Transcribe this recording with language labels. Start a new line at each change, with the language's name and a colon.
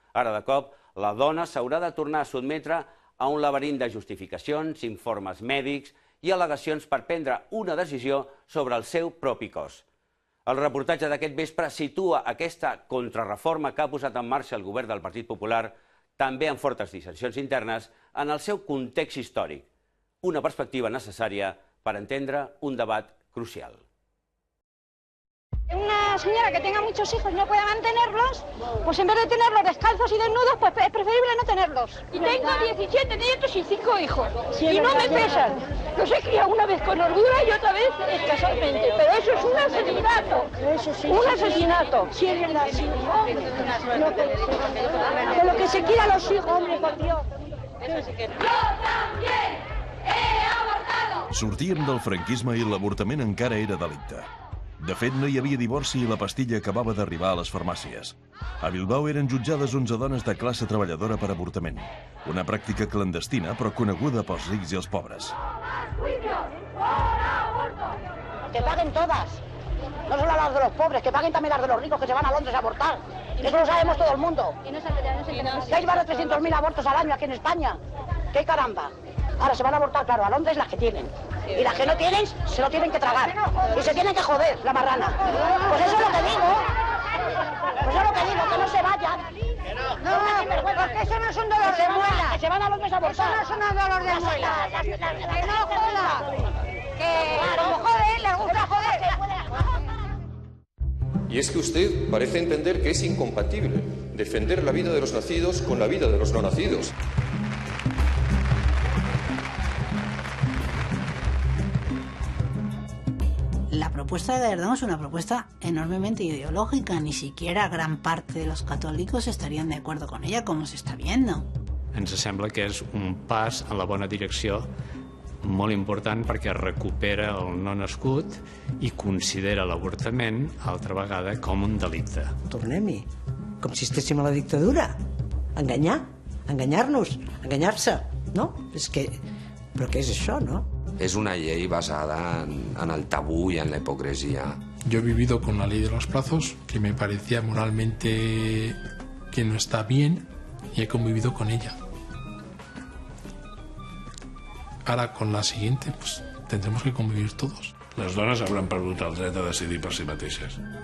Catalan: Ara, de cop, la dona s'haurà de tornar a sotmetre a un laberint de justificacions, informes mèdics i al·legacions per prendre una decisió sobre el seu propi cos. El reportatge d'aquest vespre situa aquesta contrarreforma que ha posat en marxa el govern del Partit Popular, també amb fortes dissensions internes, en el seu context històric. Una perspectiva necessària per entendre un debat crucial.
Spanish: Una señora que tenga muchos hijos y no pueda mantenerlos, pues en vez de tenerlos descalzos y desnudos, pues es preferible no tenerlos. Y tengo 17 nietos y 5 hijos, y no me pesan. Los he criado una vez con holgura y otra vez escasamente, pero eso es un asesinato. Un asesinato. De lo que se quiera los hijos, hombre, por Dios. Yo también he abortado. Sortíem del franquisme i l'avortament encara era delicte. De fet, no hi havia divorci i la pastilla acabava d'arribar a les farmàcies. A Bilbao eren jutjades 11 dones de classe treballadora per avortament. Una pràctica clandestina, però coneguda pels rics i els pobres. Que paguen todas. No solo las de los pobres, que paguen también las de los ricos que se van a Londres a abortar. Eso lo sabemos todo el mundo. Que hay más de 300.000 abortos al año aquí en España. ¡Qué caramba! Ahora se van a abortar, claro, a Londres las que tienen. Y las que no tienen, se lo tienen que tragar. Y se tienen que joder, la marrana. Pues eso es lo que digo. Pues eso es lo que digo, que no se vayan. No, porque eso no es un dolor de muela. Que se van a Londres a abortar. Eso no es un dolor de muela. Que no joda. Que como joden, les gusta joder. Y es que usted parece entender que es incompatible defender la vida de los nacidos con la vida de los no nacidos. La propuesta de Gallardón es una propuesta enormemente ideológica. Ni siquiera gran parte de los católicos estarían de acuerdo con ella, como se está viendo.
Catalan: Ens sembla que és un pas en la bona direcció molt important perquè recupera el no nascut i considera l'avortament, altra vegada, com un delicte. Tornem-hi, com si estéssim a la dictadura. Enganyar, enganyar-nos, enganyar-se, no? Però què és això, no?
Spanish: Es una ley basada en el tabú y en la hipocresía. Yo he vivido con la ley de los plazos, que me parecía moralmente que no está bien, y he convivido con ella. Ahora, con la siguiente, pues tendremos que convivir todos.
Catalan: Les dones hauran perdut el dret a decidir per si mateixes.